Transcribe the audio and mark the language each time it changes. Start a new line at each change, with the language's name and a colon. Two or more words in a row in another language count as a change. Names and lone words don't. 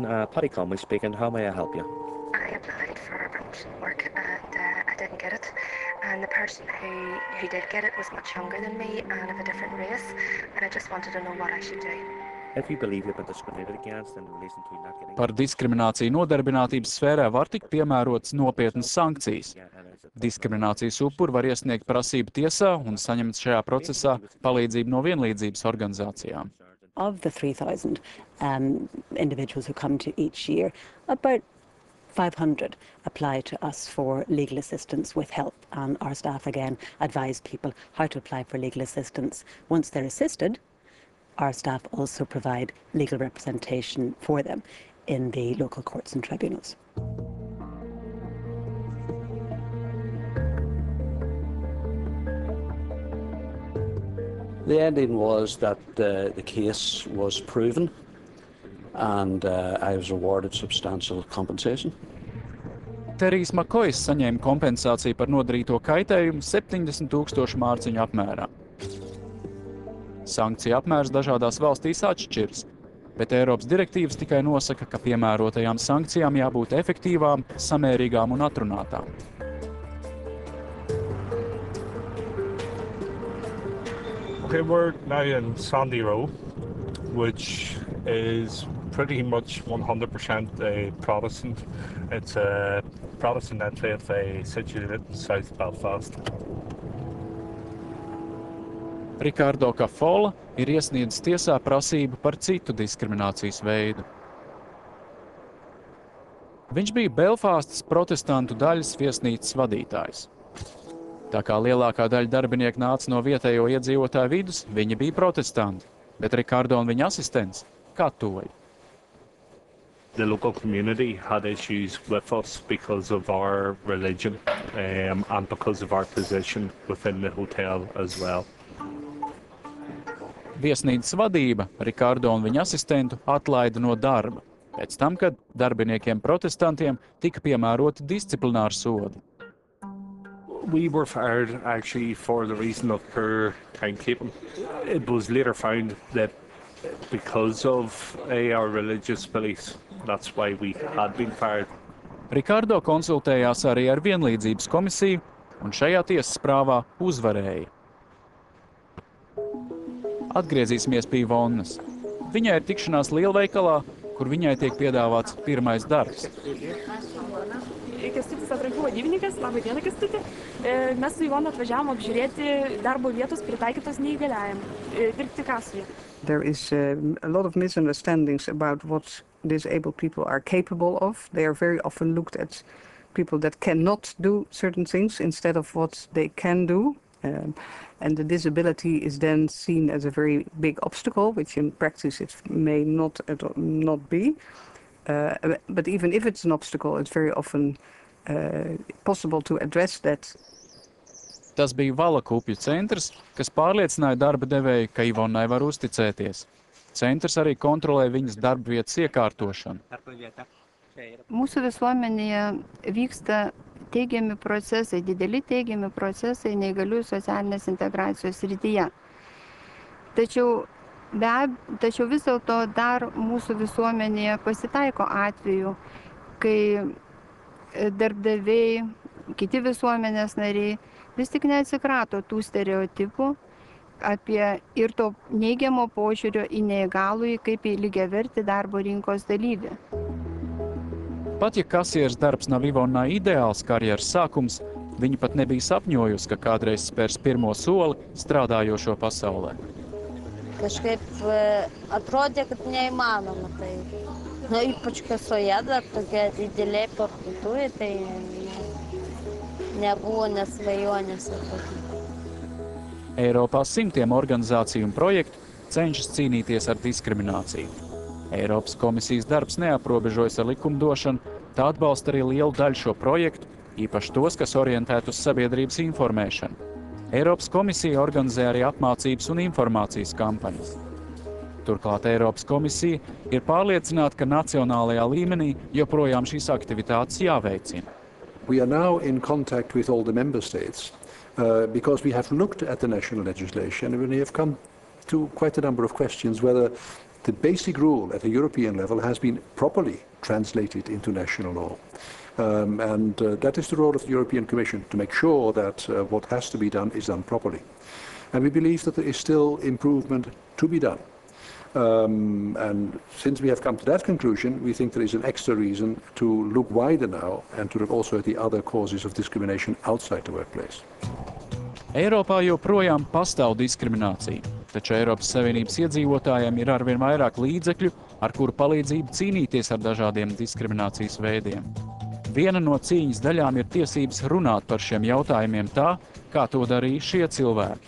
English: Paddy Conway speaking, how may I help you? I applied for a promotion work and I didn't get it. And the person who did get it was much younger than me and of a different race, and I just wanted to know what I should do. If you believe you've been discriminated against in relation to not getting...
Latvian: Par diskrimināciju nodarbinātības sfērā var tikt piemērotas nopietnas sankcijas. Diskriminācijas upuri var iesniegt prasību tiesā un saņemt šajā procesā palīdzību no vienlīdzības organizācijām.
English: Of the 3,000 individuals who come to each year, about 500 apply to us for legal assistance with help, and our staff again advise people how to apply for legal assistance. Once they're assisted, our staff also provide legal representation for them in the local courts and tribunals. The ending was that the case was proven and I was awarded substantial compensation.
Latvian: Terijs Makojs saņēma kompensāciju par nodarīto kaitējumu 70,000 mārciņu apmērā. Sankciju apmērs dažādās valstīs atšķiras, bet Eiropas direktīvas tikai nosaka, ka piemērotajām sankcijām jābūt efektīvām, samērīgām un atrunātām.
English: Okay, we're now in Sandy Row, which is pretty much 100% Protestant. It's a Protestant enclave situated in South Belfast.
Latvian: Ricardo Cafola ir iesniedzis tiesā prasību par citu diskriminācijas veidu. Viņš bija Belfastas protestantu daļas viesnīcas vadītājs. Tā kā lielākā daļa darbinieku nāca no vietējo iedzīvotāju vidus, viņi bija protestanti, bet Ricardo un viņa asistents katoļi.
English: The local community had issues with us because of our religion and because of our position within the hotel as well.
Latvian: Viesnīcas vadība Ricardo un viņa asistentu atlaida no darba, pēc tam, kad darbiniekiem protestantiem tika piemēroti disciplināri sodi.
English: We were fired actually for the reason of poor timekeeping. It was later found that because of our religious beliefs, that's why we had been fired.
Latvian: Ricardo konsultējās arī ar vienlīdzības komisiju un šajā tiesas prāvā uzvarēja. Atgriezīsimies pie Ivonnas. Viņai ir tikšanās lielveikalā, kur viņai tiek piedāvāts pirmais darbs.
Lithuanian: Kęstutis Atrankų vadybininkas, labai diena Kęstuti. Mes su Ivona atvažiavom apžiūrėti darbo vietos pritaikytos neįgaliajam, dirbti kasoje.
English: There is a lot of misunderstandings about what disabled people are capable of. They are very often looked at people that cannot do certain things instead of what they can do. And the disability is then seen as a very big obstacle, which in practice it may not be. But even if it's an obstacle, it's very often possible to address that.
Latvian: Tas bija Valakupju centrs, kas pārliecināja darba devēju, ka Ivonnai var uzticēties. Centrs arī kontrolē viņas darba vietas iekārtošanu.
Lithuanian: Mūsų visuomenėje vyksta teigiami procesai, dideli teigiami procesai neįgaliųjų socialinės integracijos srityje. Tačiau vis dėlto dar mūsų visuomenėje pasitaiko atvejų, kai darbdaviai, kiti visuomenės nariai vis tik neatsikrato tų stereotipų apie ir to neigiamo požiūrio į neįgalųjį kaip į lygiavertį darbo rinkos dalyvį.
Latvian: Pat ja kasieres darbs nav Ivonnai ideāls karjeras sākums, viņa pat nebija sapņojusi, ka kādreiz spērs pirmo soli strādājošo pasaulē.
Lithuanian: Kažkaip atrodė, kad neįmanoma. Tai, ypač kasoje dar tokia didelė parduotuvė, tai nebuvo nesvajonės.
Latvian: Eiropā simtiem organizāciju un projektu cenšas cīnīties ar diskrimināciju. Eiropas komisijas darbs neaprobežojas ar likumdošanu, tā atbalsta arī lielu daļu šo projektu, īpaši tos, kas orientēt uz sabiedrības informēšanu. Eiropas komisija organizē arī apmācības un informācijas kampaņas. Turklāt Eiropas komisija ir pārliecināta, ka nacionālajā līmenī joprojām šīs aktivitātes jāveicina.
English: We are now in contact with all the member states because we have looked at the national legislation and we have come to quite a number of questions whether the basic rule at the European level has been properly translated into national law. That is the role of the European Commission, to make sure that what has to be done is done properly. And we believe that there is still improvement to be done. And since we have come to that conclusion, we think there is an extra reason to look wider now and to look also at the other causes of discrimination outside the workplace.
Latvian: Eiropā joprojām pastāv diskriminācija, taču Eiropas Savienības iedzīvotājiem ir arvien vairāk līdzekļu, ar kuru palīdzību cīnīties ar dažādiem diskriminācijas veidiem. Viena no cīņas daļām ir tiesības runāt par šiem jautājumiem tā, kā to darīja šie cilvēki.